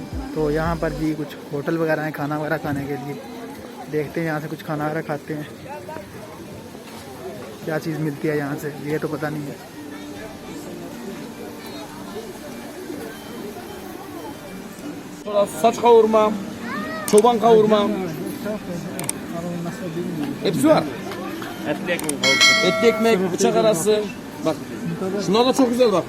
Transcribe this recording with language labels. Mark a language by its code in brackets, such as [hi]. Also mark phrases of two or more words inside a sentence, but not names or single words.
[hi] तो यहाँ पर जी कुछ होटल वगैरह हैं खाना वगैरह खाने के लिए। देखते हैं यहाँ से कुछ खाना वगैरह खाते हैं, क्या चीज़ मिलती है यहाँ से ये तो पता नहीं है। [tr] Saç kavurma, çoban kavurma. Hepsi var. Etli ekmek, bıçak arası. Bak, şunlar da çok güzel bak.